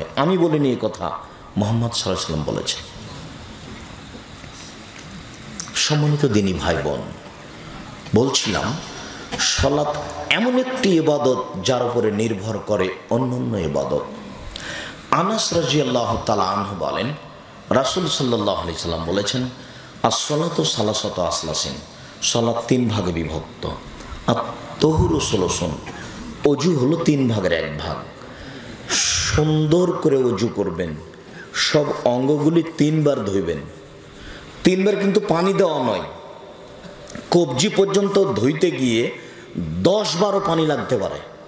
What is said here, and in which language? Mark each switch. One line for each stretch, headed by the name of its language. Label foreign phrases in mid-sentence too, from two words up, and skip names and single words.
Bangla: আমি বলিনি এই কথা, মুহাম্মদ
Arabic: صلى الله عليه وسلم
Bangla: বলেছেন। সম্মানিত দিনী ভাই বোন, বলছিলাম সালাত এমন একটি ইবাদত যার উপরে নির্ভর করে অন্যান্য ইবাদত। আনাস
Arabic: رضي الله تعالى عنه
Bangla: বলেন, রাসূল
Arabic: صلى الله عليه سلم
Bangla: বলেছেন,
Arabic: الصلاة ثلاثة أثلاث,
Bangla: সালাত 3 ভাগে বিভক্ত।
Arabic: الطهور ثلث,
Bangla: অজু হলো 3 ভাগের 1 ভাগ। সুন্দর করে অজু করবেন, সব অঙ্গগুলি 3 বার ধুইবেন। 3 বার কিন্তু পানি দেওয়া নয়, কবজি পর্যন্ত ধুইতে গিয়ে 10-12 পানি লাগতে পারে।